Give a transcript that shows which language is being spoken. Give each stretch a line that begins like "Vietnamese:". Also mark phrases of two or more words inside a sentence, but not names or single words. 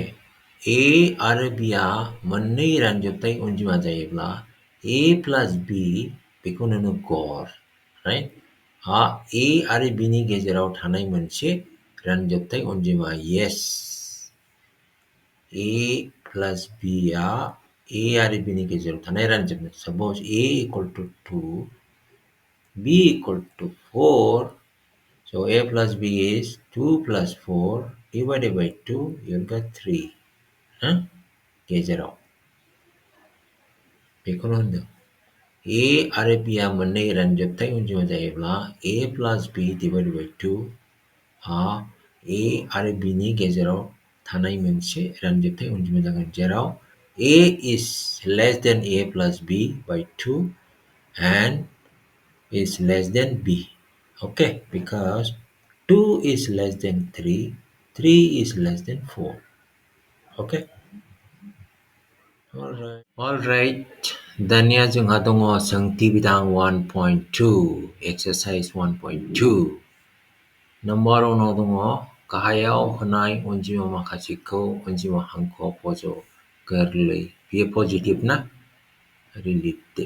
Bodo: ए आरो बिआ मोननै रानजोबथाय अनजिमा जायोब्ला ए प्लास बि बेखौ नोङो गर, राइट? ए आरो बिनि गेजेराव थानाय मोनसे रानजोबथाय अनजिमा, येस। ए प्लास बिआ ए आरो बिनि गेजेराव थानाय रानजोबनाय।
English: suppose a equal to 2, b equal to 4. So a plus b is 2 plus 4 divided by 2, you'll get 3.
Bodo: Huh? गेजेराव बेखौनो होनदों। ए आरो बिआ मोननै रानजोबथाय अनजिमा जायोब्ला ए प्लास बि
English: divided by
Bodo: 2 आ ए आरो बिनि गेजेराव थानाय मोनसे रानजोबथाय अनजिमा जागोन, जेराव
English: a is less than a plus b by 2 and is less than b. Okay, because 2 is less than 3, 3 is less than 4. Okay. Alright.
Bodo: दानिया जोंहा दङ सोंथि बिदां 1.2 exercise 1.2 नम्बर 1 दङ गाहायाव होनाय अनजिमा माखासेखौ अनजिमा हांखोआव फज'। गोरलै, बेयो पजिटिभ ना? रिलेटिभ।